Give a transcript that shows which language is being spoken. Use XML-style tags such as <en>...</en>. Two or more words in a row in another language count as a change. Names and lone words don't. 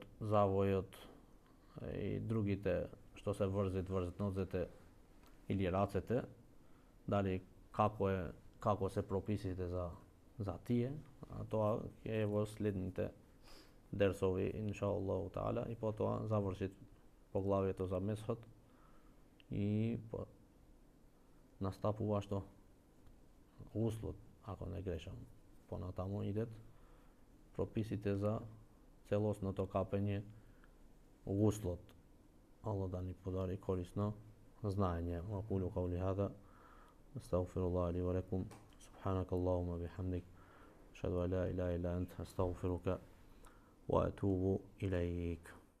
<mk>завојот и другите што се врзит нозете или рацете, дали како се прописите за тие, а тоа ќе е во следните дерсови</mk> <ar>إن شاء الله تعالى,</ar> <mk>и потоа заврши поглавието за месхот и настапува што гуслот, ако не грешам. Понатаму идет прописите за целосното капење гуслот. Аллах да ни подари корисно знаење.</mk> <ar>وأقول قولي هذا، أستغفر الله لي ولكم، سبحانك اللهم وبحمدك، أشهد أن لا إله إلا أنت، أستغفرك وأتوب إليك.</ar>